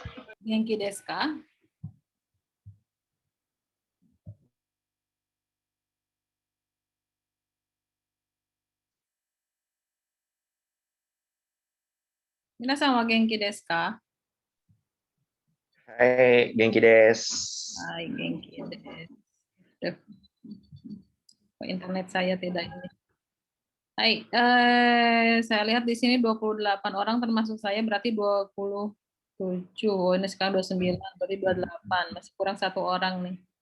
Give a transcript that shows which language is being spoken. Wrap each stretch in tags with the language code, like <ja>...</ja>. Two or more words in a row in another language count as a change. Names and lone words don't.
<ja>元気ですか？皆さんは元気ですか？はい、元気です. はい、元気です.</ja> <id>Duh, kok internet saya tidak ini. Hai, saya lihat di sini 28 orang termasuk saya berarti 27. Oh, ini sekarang 29, berarti 28. Masih kurang satu orang nih.</id>